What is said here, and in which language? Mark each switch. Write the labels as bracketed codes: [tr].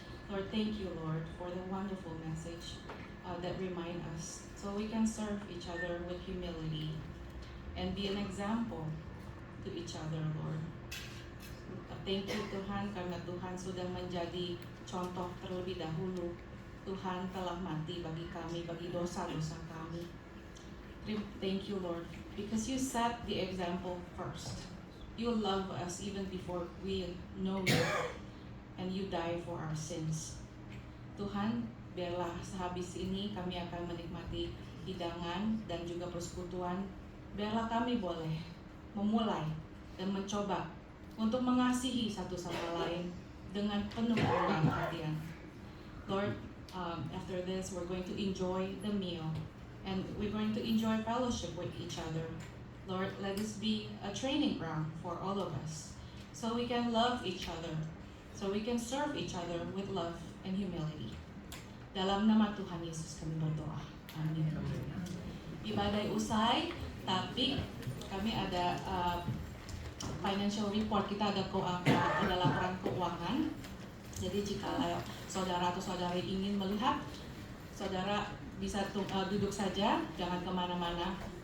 [en] Lord, thank you Lord for the wonderful message that remind us so we can serve each other with humility and be an example to each other, Lord. Thank you [id] Tuhan karena Tuhan sudah menjadi contoh terlebih dahulu. Tuhan telah mati bagi kami, bagi dosa-dosa kami. [en] Thank you Lord because you set the example first. You love us even before we know you and you die for our sins. [id] Tuhan, biarlah sehabis ini kami akan menikmati hidangan dan juga persekutuan. Biarlah kami boleh memulai dan mencoba untuk mengasihi satu sama lain dengan penuh perhatian. [en] Lord, after this we're going to enjoy the meal and we're going to enjoy fellowship with each other. Lord, let this be a training ground for all of us, so we can love each other, so we can serve each other with love and humility. [id] Dalam nama Tuhan Yesus kami berdoa. Amin. Ibadah usai, tapi kami ada financial report, kita ada ada laporan keuangan. Jadi jika saudara atau saudari ingin melihat, saudara bisa duduk saja, jangan kemana-mana.